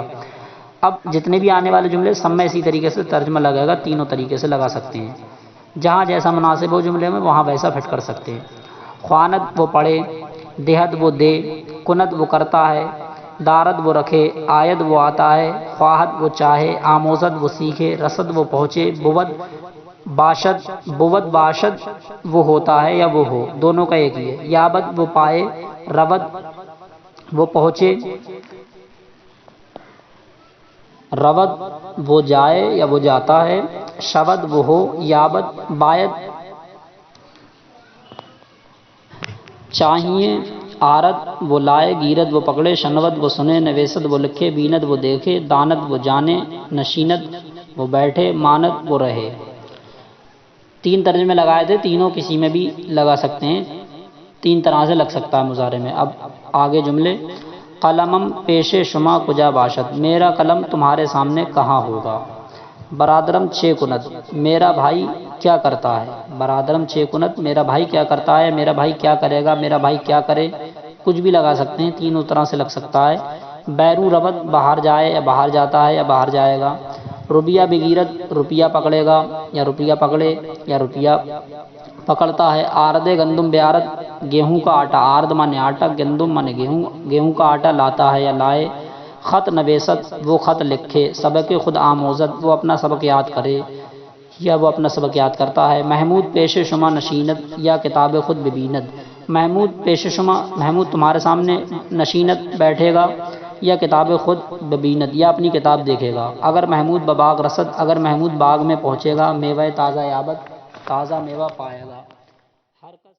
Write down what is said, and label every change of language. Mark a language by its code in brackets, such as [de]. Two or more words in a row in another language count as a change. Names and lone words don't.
[ur] اب جتنے بھی آنے والے جملے سب میں اسی طریقے سے ترجمہ لگے گا، تینوں طریقے سے لگا سکتے ہیں، جہاں جیسا مناسب ہو جملے میں وہاں ویسا فٹ کر سکتے ہیں۔ خواند وہ پڑھے، دہد وہ دے، کند وہ کرتا ہے، دارد وہ رکھے، آید وہ آتا ہے، خواہد وہ چاہے، آموزد وہ سیکھے، رسد وہ پہنچے، [fa] بود باشد [ur] وہ ہوتا ہے یا وہ ہو، دونوں کا ایک ہی ہے، یابد وہ پائے، رود وہ پہنچے، رود وہ جائے یا وہ جاتا ہے، شود وہ ہو، [fa] یابد باید [ur] چاہیے، آرد وہ لائے، گیرد وہ پکڑے، شنود وہ سنے، نویسد وہ لکھے، بیند وہ دیکھے، داند وہ جانے، نشیند وہ بیٹھے، ماند وہ رہے۔ تین ترجمے لگائے تھے، تینوں کسی میں بھی لگا سکتے ہیں، تین طرح سے لگ سکتا ہے مضارع میں۔ اب آگے جملے، [fa] قلمم پیش شما کجا باشد، [ur] میرا قلم تمہارے سامنے کہاں ہوگا۔ [fa] برادرم چے کند، [ur] میرا بھائی کیا کرتا ہے۔ [fa] برادرم چے کند، [ur] میرا بھائی کیا کرتا ہے، میرا بھائی کیا کرے گا، میرا بھائی کیا کرے، کچھ بھی لگا سکتے ہیں، تینوں طرح سے لگ سکتا ہے۔ [fa] بیرو رود [ur] باہر جائے یا باہر جاتا ہے یا باہر جائے گا۔ [fa] روپیہ بگیرت [ur] روپیہ پکڑے گا یا روپیہ پکڑے یا روپیہ پکڑتا ہے۔ [fa] آرد گندم بیارد [ur] گیہوں کا آٹا، آرد مانے آٹا، گندم مانے گیہوں، گیہوں کا آٹا لاتا ہے یا لائے۔ [fa] خط نویست [ur] وہ خط لکھے، [fa] سبق خود آموزد [ur] وہ اپنا سبق یاد کرے یا وہ اپنا سبق یاد کرتا ہے۔ [fa] محمود پیش شما نشیند یا کتاب خود ببیند، محمود پیش شما [ur] محمود تمہارے سامنے، نشیند بیٹھے گا یا [fa] کتاب خود ببیند [ur] یا اپنی کتاب دیکھے گا۔ [fa] اگر محمود بباغ رسد، [ur] اگر محمود باغ میں پہنچے گا، [fa] میوہ تازہ یابد [ur] تازہ میوہ پائے گا۔